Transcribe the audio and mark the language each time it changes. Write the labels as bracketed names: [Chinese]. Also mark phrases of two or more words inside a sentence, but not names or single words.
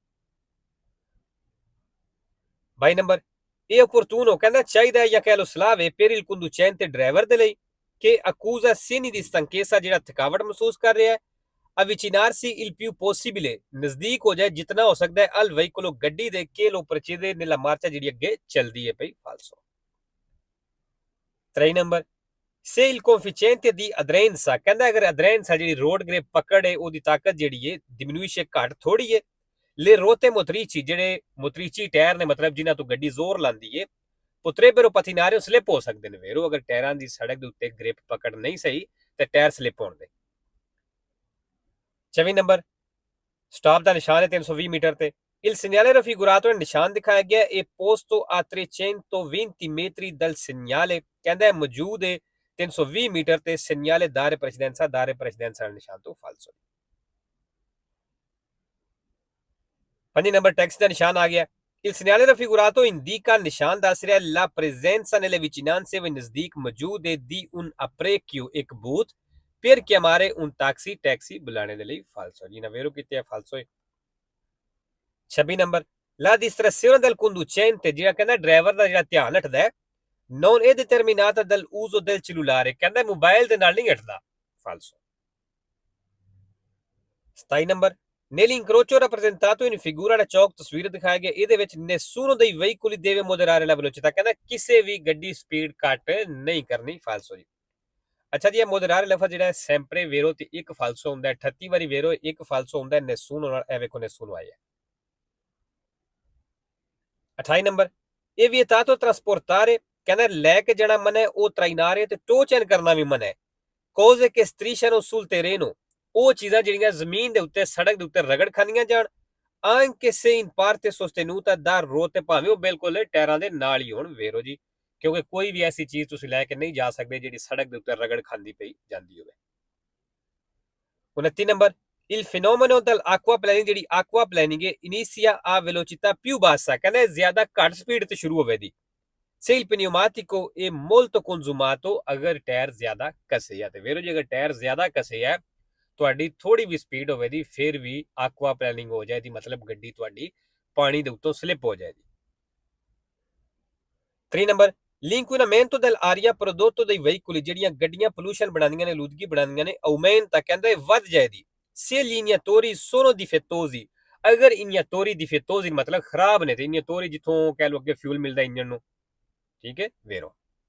[Punjabi] 22 ਨੰਬਰ ਇਹ opportuno, ਕਹਿੰਦਾ ਚਾਹੀਦਾ ਜਾਂ ਕਹਿ ਲੋ ਸਲਾਹ ਹੈ [Italian] per il conducente, [Punjabi] ਡਰਾਈਵਰ ਦੇ ਲਈ, ਕਿ [Italian] accusa segni di stanchezza, [Punjabi] ਜਿਹੜਾ ਥਕਾਵਟ ਮਹਿਸੂਸ ਕਰ ਰਿਹਾ ਹੈ, [Italian] avvicinarsi il più possibile, [Punjabi] ਨਜ਼ਦੀਕ ਹੋ ਜਾਏ ਜਿਤਨਾ ਹੋ ਸਕਦਾ ਹੈ, [Italian] al veicolo, [Punjabi] ਗੱਡੀ ਦੇ, [Italian] che lo precede nella marcia, [Punjabi] ਜਿਹੜੀ ਅੱਗੇ ਚੱਲਦੀ ਹੈ ਪਈ ਫਾਲਸੋ। [Italian] 23 ਨੰਬਰ se il coefficiente di aderenza, [Punjabi] ਕਹਿੰਦਾ ਅਗਰ aderenza ਜਿਹੜੀ [English] road grip [Punjabi] ਪਕੜ ਹੈ ਉਹਦੀ ਤਾਕਤ ਜਿਹੜੀ ਹੈ diminuisce, ਘੱਟ ਥੋੜੀ ਹੈ, [Italian] le ruote motrici, [Punjabi] ਜਿਹੜੇ ਮੋਤਰੀਚੀ ਟਾਇਰ ਨੇ, ਮਤਲਬ ਜਿਨ੍ਹਾਂ ਤੋਂ ਗੱਡੀ ਜ਼ੋਰ ਲਾਂਦੀ ਹੈ, [Italian] potrebbero pattinare, [Punjabi] ਸਲਿਪ ਹੋ ਸਕਦੇ ਨੇ ਵੇਰੋ, ਅਗਰ ਟਾਇਰਾਂ ਦੀ ਸੜਕ ਦੇ ਉੱਤੇ ਗ੍ਰਿਪ ਪਕੜ ਨਹੀਂ ਸਹੀ ਤੇ ਟਾਇਰ ਸਲਿਪ ਹੋਣਗੇ। 24 ਨੰਬਰ ਸਟਾਪ ਦਾ ਨਿਸ਼ਾਨ ਹੈ 320 ਮੀਟਰ ਤੇ, [Italian] il segnale raffigurato, [Punjabi] ਨਿਸ਼ਾਨ ਦਿਖਾਇਆ ਗਿਆ, ਇਹ [Italian] posto a 320 metri dal segnale, [Punjabi] ਕਹਿੰਦਾ ਮੌਜੂਦ ਹੈ 320 ਮੀਟਰ ਤੇ, [Italian] segnale dare precedenza, dare precedenza [Punjabi] ਵਾਲੇ ਨਿਸ਼ਾਨ ਤੋਂ ਫਾਲਸੋ। 5 ਨੰਬਰ ਟੈਕਸਟ ਦਾ ਨਿਸ਼ਾਨ ਆ ਗਿਆ, [Italian] il segnale raffigurato indica, [Punjabi] ਨਿਸ਼ਾਨ ਦੱਸ ਰਿਹਾ [Italian] la presenza nelle vicinanze, [Punjabi] ਵੀ ਨਜ਼ਦੀਕ ਮੌਜੂਦ ਹੈ, [Italian] di un apparecchio, [Punjabi] ਇੱਕ ਬੂਥ, [Italian] per chiamare un taxi, [Punjabi] ਟੈਕਸੀ ਬੁਲਾਣੇ ਦੇ ਲਈ ਫਾਲਸੋ। ਜੀ ਨਾ ਵੇਰੋ ਕਿਤੇ ਹੈ ਫਾਲਸੋ ਹੈ। 26 ਨੰਬਰ [Italian] la distrazione del conducente, [Punjabi] ਜਿਹੜਾ ਕਹਿੰਦਾ ਡਰਾਈਵਰ ਦਾ ਜਿਹੜਾ ਧਿਆਨ ਹਟਦਾ ਹੈ, [Italian] non è determinata dal uso del cellulare, [Punjabi] ਕਹਿੰਦਾ ਮੋਬਾਈਲ ਦੇ ਨਾਲ ਨਹੀਂ ਹਟਦਾ ਫਾਲਸੋ। [Italian] 27 ਨੰਬਰ nell'incrocio rappresentato in figura, [Punjabi] ਦਾ ਚੌਕ ਤਸਵੀਰ ਦਿਖਾਇਆ ਗਿਆ, ਇਹਦੇ ਵਿੱਚ [Italian] nessuno dei veicoli deve moderare la velocità, [Punjabi] ਕਹਿੰਦਾ ਕਿਸੇ ਵੀ ਗੱਡੀ ਸਪੀਡ ਘੱਟ ਨਹੀਂ ਕਰਨੀ ਫਾਲਸੋ ਜੀ। ਅੱਛਾ ਜੀ, ਇਹ ਮੋਦਰਾਰੇ ਲਫ਼ਜ਼ ਜਿਹੜਾ ਹੈ [Italian] sempre vero [Punjabi] ਤੇ ਇੱਕ ਫਾਲਸੋ ਹੁੰਦਾ ਹੈ, 38 ਵਾਰੀ ਵੇਰੋ ਇੱਕ ਫਾਲਸੋ ਹੁੰਦਾ ਹੈ, nessuno ਨਾਲ ਇਹ ਵੇਖੋ nessuno ਆਇਆ। 28 ਨੰਬਰ ਇਹ [Italian] vietato trasportare, [Punjabi] ਕਹਿੰਦਾ ਲੈ ਕੇ ਜਾਣਾ ਮਨਾ ਹੈ, ਉਹ trainare ਤੇ [English] tow chain [Punjabi] ਕਰਨਾ ਵੀ ਮਨਾ ਹੈ, [Italian] cose che strisciano sul terreno, [Punjabi] ਉਹ ਚੀਜ਼ਾਂ ਜਿਹੜੀਆਂ ਜ਼ਮੀਨ ਦੇ ਉੱਤੇ ਸੜਕ ਦੇ ਉੱਤੇ ਰਗੜ ਖਾਂਦੀਆਂ ਜਾਣ, [Italian] anche se in parte sostenuta da ruote, [Punjabi] ਭਾਵੇਂ ਉਹ ਬਿਲਕੁਲ ਟਾਇਰਾਂ ਦੇ ਨਾਲ ਹੀ ਹੋਣ ਵੇਰੋ ਜੀ, ਕਿਉਂਕਿ ਕੋਈ ਵੀ ਐਸੀ ਚੀਜ਼ ਤੁਸੀਂ ਲੈ ਕੇ ਨਹੀਂ ਜਾ ਸਕਦੇ ਜਿਹੜੀ ਸੜਕ ਦੇ ਉੱਤੇ ਰਗੜ ਖਾਂਦੀ ਪਈ ਜਾਂਦੀ ਹੋਵੇ। [Italian] 29 ਨੰਬਰ il fenomeno dell'acquaplaning, [Punjabi] ਜਿਹੜੀ acquaplaning ਹੈ, [Italian] inizia a velocità più bassa, [Punjabi] ਕਹਿੰਦੇ ਜ਼ਿਆਦਾ ਘੱਟ ਸਪੀਡ ਤੇ ਸ਼ੁਰੂ ਹੋਵੇ ਦੀ, [Italian] se il pneumatico è molto consumato, [Punjabi] ਅਗਰ ਟਾਇਰ ਜ਼ਿਆਦਾ ਘਸੇ ਆ ਤੇ ਵੇਰੋ ਜੀ ਅਗਰ ਟਾਇਰ ਜ਼ਿਆਦਾ ਘਸੇ ਆ ਤੁਹਾਡੀ ਥੋੜੀ ਵੀ ਸਪੀਡ ਹੋਵੇ ਦੀ ਫਿਰ ਵੀ acquaplaning ਹੋ ਜਾਏਗੀ, ਮਤਲਬ ਗੱਡੀ ਤੁਹਾਡੀ ਪਾਣੀ ਦੇ ਉੱਤੋਂ ਸਲਿਪ ਹੋ ਜਾਏਗੀ। [Italian] 3 ਨੰਬਰ l'inquinamento dell'aria prodotto dai veicoli, [Punjabi] ਜਿਹੜੀਆਂ ਗੱਡੀਆਂ ਪੋਲੂਸ਼ਨ ਬਣਾਉਂਦੀਆਂ ਨੇ, ਲੂਦਗੀ ਬਣਾਉਂਦੀਆਂ ਨੇ, aumenta, ਕਹਿੰਦਾ ਵੱਧ ਜਾਏਗੀ, [Italian] se gli iniettori sono difettosi, [Punjabi] ਅਗਰ [Italian] iniettori difettosi [Punjabi] ਮਤਲਬ ਖਰਾਬ ਨੇ ਤੇ iniettori ਜਿੱਥੋਂ ਕਹਿ ਲੋ ਅੱਗੇ ਫਿਊਲ ਮਿਲਦਾ ਇੰਜਨ ਨੂੰ, ਠੀਕ ਹੈ ਵੇਰੋ।